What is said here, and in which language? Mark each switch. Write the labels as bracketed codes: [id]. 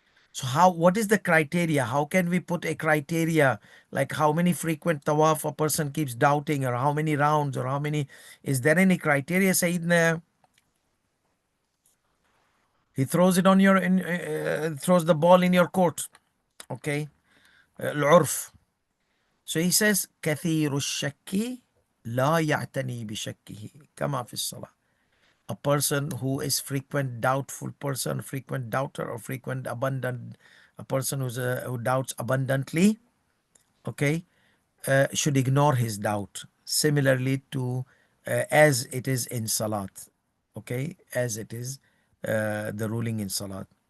[en] So what is the criteria? How can we put a criteria like how many frequent tawaf a person keeps doubting or how many rounds or how many? Is there any criteria, Sayyidina? He throws it on your, throws the ball in your court. Okay. Al-urf. So he says, [ar] كثير الشك لا يعتني بشكه كما في الصلاة. [en] A person who is frequent doubtful person, frequent doubter or frequent abundant, a person who doubts abundantly, okay, should ignore his doubt. Similarly to as it is in Salat, okay, as it is the ruling in Salat.